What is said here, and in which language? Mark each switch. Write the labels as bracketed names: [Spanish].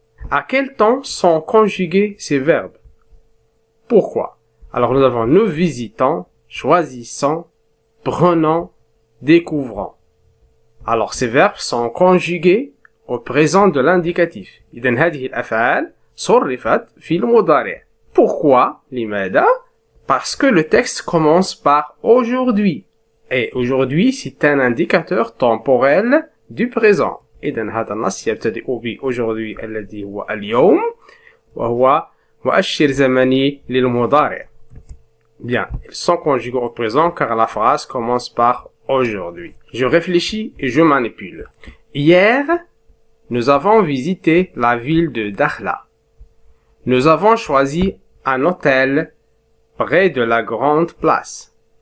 [French] À quel temps sont conjugués ces verbes? Pourquoi? Alors, nous avons nous visitons, choisissons, prenons, découvrons. Alors, ces verbes sont conjugués au présent de l'indicatif. [Arabic] إذن هذه الأفعال صرفت في المضارع. [French] Pourquoi? [Arabic] لماذا? [French] Parce que le texte commence par aujourd'hui. Et aujourd'hui, c'est un indicateur temporel du présent. [Arabic] إذن هذا النص يبتدئ بأجردي الذي هو اليوم وهو مؤشر زمني للمضارع. [French] Bien, ils sont conjugués au présent car la phrase commence par aujourd'hui. Je réfléchis et je manipule. Hier, nous avons visité la ville de Dakhla. Nous avons choisi un hôtel près de la grande place.